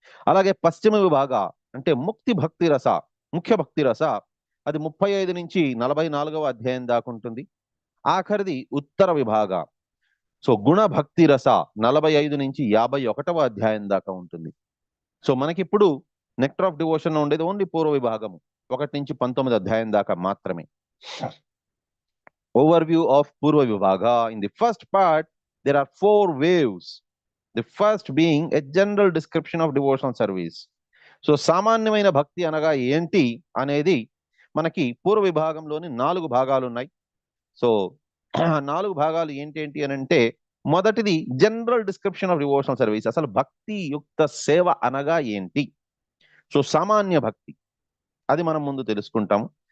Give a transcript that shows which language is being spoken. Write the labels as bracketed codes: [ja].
[te] అలాగే పశ్చిమ విభాగ అంటే ముక్తి భక్తి రస, ముఖ్య భక్తి రస, అది 35 నుంచి 44వ అధ్యాయం దాకా ఉంటుంది. ఆఖరిది ఉత్తర విభాగ, సో గుణ భక్తి రస 45 నుంచి 51వ అధ్యాయం దాకా ఉంటుంది. సో మనకిప్పుడు నెక్టర్ ఆఫ్ డివోషన్ లో ఉండేది ఓన్లీ పూర్వ విభాగము 1 నుంచి 19 అధ్యాయం దాకా మాత్రమే. [en] Overview of Purva Vibhaga. In the first part, there are 4 waves. The first being a general description of devotional service. [te] So, సామాన్యమైన భక్తి అనగా ఏంటి అనేది మనకి పూర్వ విభాగంలోని 4 భాగాలు ఉన్నాయి. సో 4 భాగాలు ఏంటి అని అంటే, మొదటిది [en] General description of devotional service. [te] అసలు భక్తి యుక్త సేవ అనగా ఏంటి? సో సామాన్య భక్తి, అది మనం ముందు తెలుసుకుంటాము.